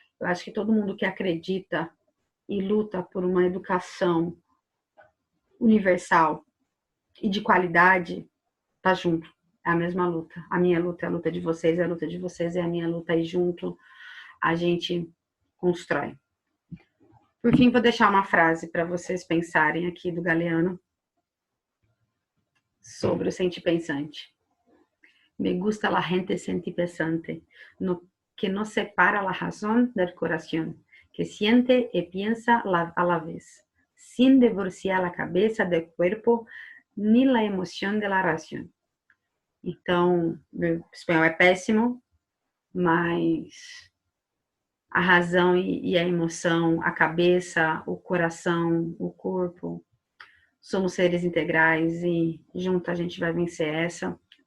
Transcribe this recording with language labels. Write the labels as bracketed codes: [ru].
[pt] Eu acho que todo mundo que acredita e luta por uma educação universal e de qualidade está junto. É a mesma luta. A minha luta é a luta de vocês, é a luta de vocês, é a minha luta, e junto a gente constrói. Por fim, vou deixar uma frase para vocês pensarem aqui do Galeano sobre o sentipensante. [es] Me gusta la gente sentipensante, no, que no separa la razón del corazón, que siente y piensa a la vez, sin divorciar la cabeza del cuerpo ni la emoción de la razón. [pt] Então, meu espanhol é péssimo, mas a razão e a emoção, a cabeça, o coração, o corpo, somos seres integrais e junto a gente vai vencer essa.